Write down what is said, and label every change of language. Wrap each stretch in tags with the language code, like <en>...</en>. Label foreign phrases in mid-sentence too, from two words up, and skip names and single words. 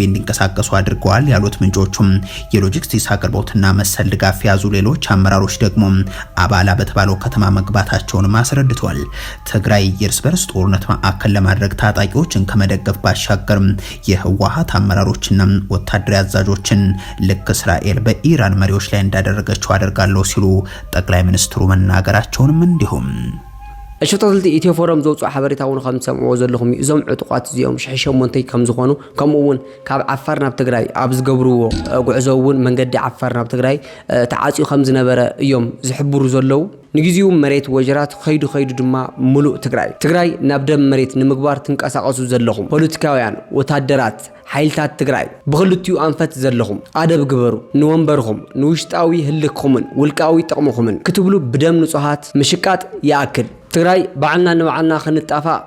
<am>እንዲንቀሳቀሱ አድርገዋል ያሉት ምንጮቹም የሎጂስቲክስ አቅርቦትና መሰል ድጋፍ ያዙ ሌሎች አመራሮች ደግሞ አባላ በተባለው ከተማ መግባታቸውን አስረድቷል። ትግራይ የእርስ በርስ ጦርነት ማዕከል ለማድረግ ታጣቂዎችን ከመደገፍ ባሻገር የህወሓት አመራሮችና ወታደራዊ አዛዦችን ልክ እስራኤል በኢራን መሪዎች ላይ እንዳደረገችው አደርጋለሁ ሲሉ ጠቅላይ ሚኒስትሩ መናገራቸውንም እንዲሁም</am> <ti>እሽቶልቲ ኢትዮ ፎረም ዘውፅኡ ሓበሬታ እውን ከም ሰምዕዎ ዘለኹም እዞም ዕጡቋት እዚኦም 8 ከም ዝኾኑ ከምኡ እውን ካብ ዓፋር ናብ ትግራይ ኣብ ዝገብርዎ ጉዕዞ እውን መንገዲ ዓፋር ናብ ትግራይ ተዓፅዩ ከም ዝነበረ እዮም ዝሕብሩ ዘለዉ ንግዚኡ መሬት ወጀራት ከይዱ ድማ ሙሉእ ትግራይ ናብ ደም መሬት ንምግባር ትንቀሳቀሱ ዘለኹም ፖለቲካውያን ወታደራት ሓይልታት ትግራይ ብክልቲኡ አንፈት ዘለኹም ኣደብ ግበሩ ንወንበርኹም ንውሽጣዊ ህልክኹምን ውልቃዊ ጥቕምኹምን ክትብሉ ብደም ንጹሃት ምሽቃጥ ይኣክል ትግራይ ባዕልና ንባዕልና ክንጣፋ</ti>